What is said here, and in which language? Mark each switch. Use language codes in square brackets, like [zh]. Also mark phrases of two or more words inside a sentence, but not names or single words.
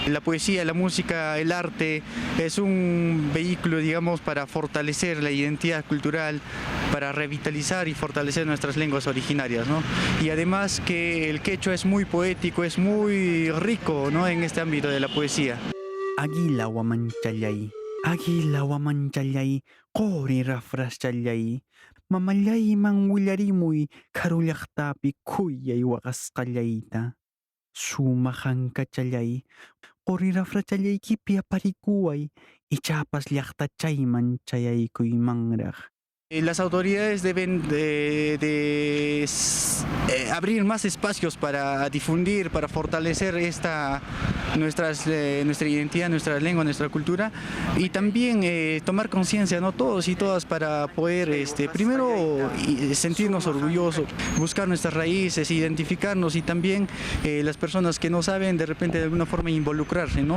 [es] La poesía, la música, el arte es un vehículo, digamos, para fortalecer la identidad cultural, para revitalizar y fortalecer nuestras lenguas originarias, ¿no? Y además que el quechua es muy poético, es muy rico, ¿no? En este ámbito de la poesía. [qu] Aguila wamanchallay, qori rafraschallay, mamallay manwillarimuy karullaqtapi kuyay waqasqallayta, sumahankachallay, qori rafrachallaykipi aparikuway, ichapas llaqtachayman chayaykuymannraq. [es] Las autoridades deben de abrir más espacios para difundir, para fortalecer nuestra identidad, nuestra lengua, nuestra cultura, y también tomar conciencia, ¿no? Todos y todas, para poder primero sentirnos orgullosos, buscar nuestras raíces, identificarnos, y también las personas que no saben de repente de alguna forma involucrarse, ¿no?